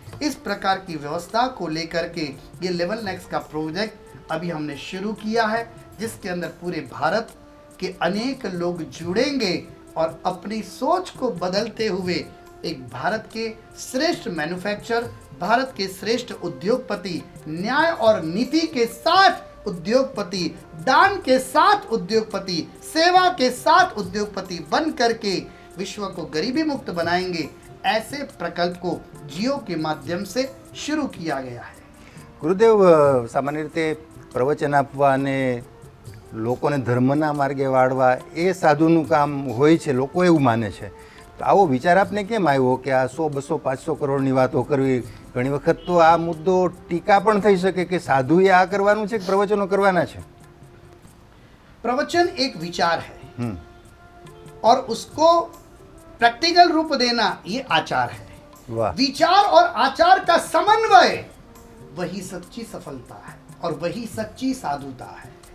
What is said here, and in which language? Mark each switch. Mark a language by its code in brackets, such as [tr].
[hi] इस प्रकार की व्यवस्था को लेकर के ये लेवल नेक्स्ट का प्रोजेक्ट अभी हमने शुरू किया है, जिसके अंदर पूरे भारत के अनेक लोग जुड़ेंगे और अपनी सोच को बदलते हुए एक भारत के श्रेष्ठ मैन्युफैक्चरर, भारत के श्रेष्ठ उद्योगपति, न्याय और नीति के साथ उद्योगपति, दान के साथ उद्योगपति, सेवा के साथ उद्योगपति बन करके विश्व को गरीबी मुक्त बनाएंगे. ऐसे प्रकल्प को जियो के माध्यम से शुरू किया गया है. [gu] ગુરુદેવ, સામાન્ય રીતે પ્રવચન આપવા અને લોકોને ધર્મના માર્ગે વાળવા એ સાધુનું કામ હોય છે, લોકો એવું માને છે. તો આવો વિચાર આપને કેમ આવ્યો કે આ 100, 200, 500 કરોડની વાતો કરવી? ઘણી વખત તો આ મુદ્દો ટીકા પણ થઈ શકે કે સાધુએ આ કરવાનું છે કે પ્રવચનો કરવાના છે. [hi] प्रवचन एक विचार है और उसको प्रैक्टिकल रूप देना ये आचार है. [gu] વાહ. [hi] विचार और आचार का समन्वय वही सच्ची सफलता है और वही सच्ची साधुता है.